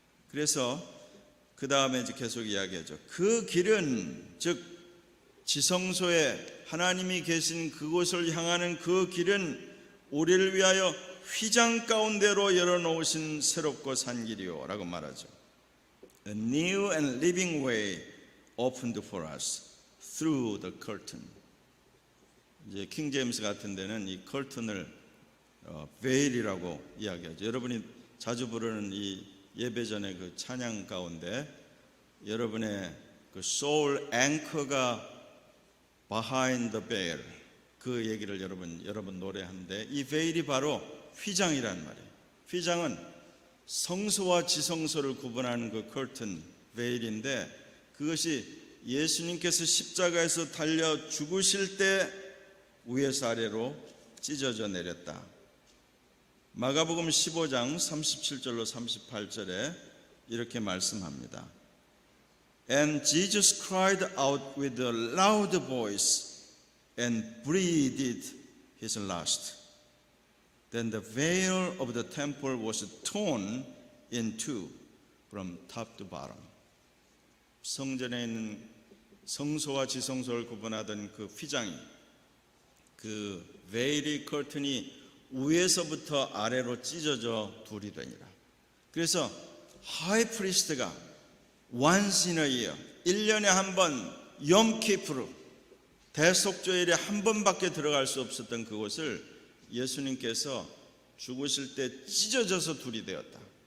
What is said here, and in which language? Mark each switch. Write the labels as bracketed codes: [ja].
[ko] 그래서 그 다음에 이제 계속 이야기하죠. 그 길은, 즉 지성소에 하나님이 계신 그곳을 향하는 그 길은 우리를 위하여 휘장 가운데로 열어놓으신 새롭고 산 길이요 라고 말하죠. [en] A new and living way opened for us through the curtain. [ko] 이제 킹 제임스 같은 데는 이 curtain을 veil이라고 이야기하죠. 여러분이 자주 부르는 이 예배 전에 그 찬양 가운데 여러분의 그 soul anchor가 [en] behind the veil, [ko] 그 얘기를 여러분 노래하는데, 이 veil이 바로 휘장이란 말이에요. 휘장은 성소와 지성소를 구분하는 그 curtain, veil인데, 그것이 예수님께서 십자가에서 달려 죽으실 때 위에서 아래로 찢어져 내렸다. 마가복음 15장 37절로 38절에 이렇게 말씀합니다. [en] And Jesus cried out with a loud voice and breathed his last. Then the veil of the temple was torn in two from top to bottom. [ko] 성전에 있는 성소와 지성소를 구분하던 그 휘장이, 그 베일이, 커튼이 위에서부터 아래로 찢어져 둘이 되니라. 그래서 하이 프리스트가 [en] once in a year, [ko] 1년에 한 번, 염키프르, 대속죄일에 한 번밖에 들어갈 수 없었던 그곳을 예수님께서 죽으실 때 찢어져서 둘이 되었다.